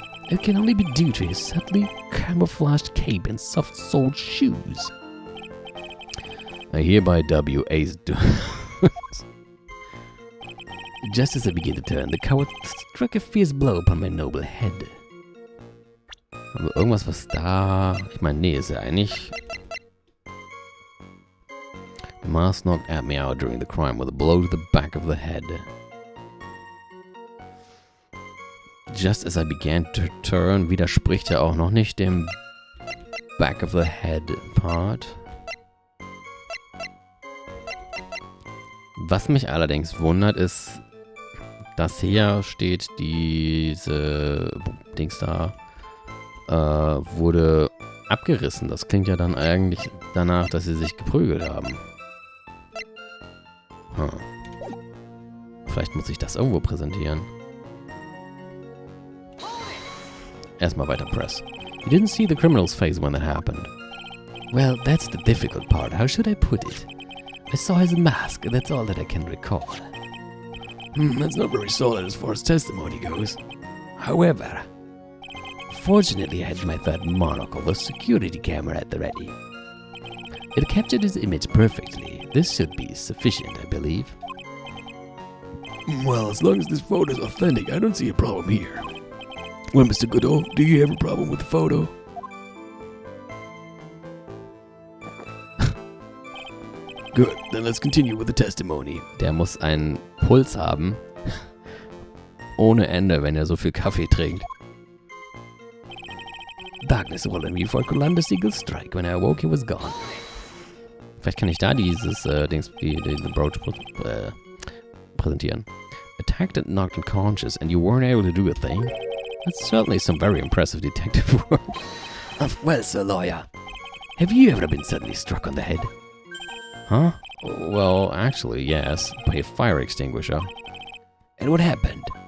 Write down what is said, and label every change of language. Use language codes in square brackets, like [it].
[en] It can only be due to his subtly camouflaged cape and soft-soled shoes. I hereby W Ace Just as I began to turn, the coward struck a fierce blow upon my noble head. [de] Haben wir irgendwas, was da... Ich meine, nee, ist ja eigentlich... [en] DeMasque knocked at me out during the crime with a blow to the back of the head. Just as I began to turn, [de] widerspricht er auch noch nicht dem [en] back of the head part. [de] Was mich allerdings wundert ist, dass hier steht, diese Dings da wurde abgerissen. Das klingt ja dann eigentlich danach, dass sie sich geprügelt haben. Vielleicht muss ich das irgendwo präsentieren. Erstmal weiter press. [en] You didn't see the criminal's face when that happened. Well, that's the difficult part. How should I put it? I saw his mask, that's all that I can recall. That's not very solid as far as testimony goes. However, fortunately I had my third monocle, the security camera at the ready. It captured his image perfectly. This should be sufficient, I believe. Well, as long as this photo is authentic, I don't see a problem here. Well, Mr. Godot, do you have a problem with the photo? Good, then let's continue with the testimony. [de] Der muss einen Puls haben. Ohne Ende, wenn er so viel Kaffee trinkt. [en] Darkness rolled on me before Columbus Eagle's strike. When I awoke, he was gone. [de] Vielleicht kann ich da dieses den Brooch präsentieren. [en] Attacked and knocked unconscious, and you weren't able to do a thing? That's certainly some very impressive detective work. Well, sir lawyer, have you ever been suddenly struck on the head? Huh? Well, actually, yes, by a fire extinguisher. And what happened?